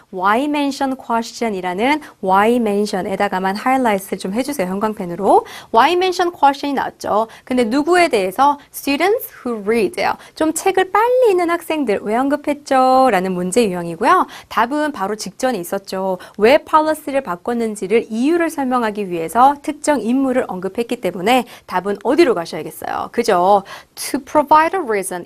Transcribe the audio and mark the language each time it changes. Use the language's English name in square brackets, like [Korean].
[English] Why mention [Korean] question이라는 Why mention에다가만 하이라이트를 좀 해주세요. 형광펜으로. [English] Why mention question [Korean] 이 나왔죠. 근데 누구에 대해서? [English] Students who read [Korean] 예요. 좀 책을 빨리 읽는 학생들 왜 언급했죠? 라는 문제 유형이고요. 답은 바로 직전에 있었죠. 왜 policy를 바꿨는지를 이유를 설명하기 위해서 특정 인물을 언급했기 때문에 답은 어디로 가셔야겠어요. [English] 그죠? To provide a reason.